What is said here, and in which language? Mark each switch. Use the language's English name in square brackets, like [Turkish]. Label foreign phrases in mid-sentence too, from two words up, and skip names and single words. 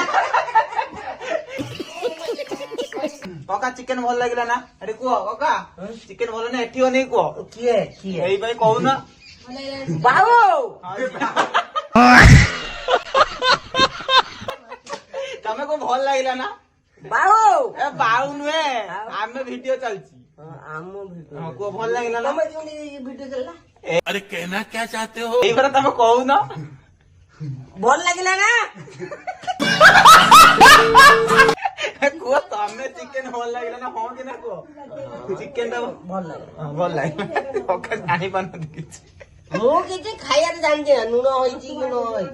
[Odia] କକା ଚିକେନ ଭଲ ଲାଗିଲା ନା ଏଠି କୁହ କକା ଚିକେନ ଭଲ ନା ଏଠି ନେଇ କୁହ କିଏ ଏଇପାଇଁ କହୁନ ବାବୁ ତମେ କଣ ଭଲ ଲାଗିଲା ନା ବାଉ ନୁହେଁ ଆମେ ଭିଡିଓ ଚାଲିଛି କୁହ ଭଲ ଲାଗିଲା ନା [Hindi] अरे कहना क्या चाहते हो [Odia] ଏଇପରା ତମେ କହୁନ ଭଲ ଲାଗିଲା ନା କୁହ ତମେ ଚିକେନ ଭଲ ଲାଗିଲା ନା ହଁ କି ନା କୁହ ଚିକେନ ଟା ଭଲ ଲାଗିଲା ଜାଣିପାରୁନାହାନ୍ତି କିଛି ମୁଁ କିଛି ଖାଇବାକୁ ଜାଣିଛି ନା ଲୁଣ ହେଇଛି କି ନ ହେଇଛି।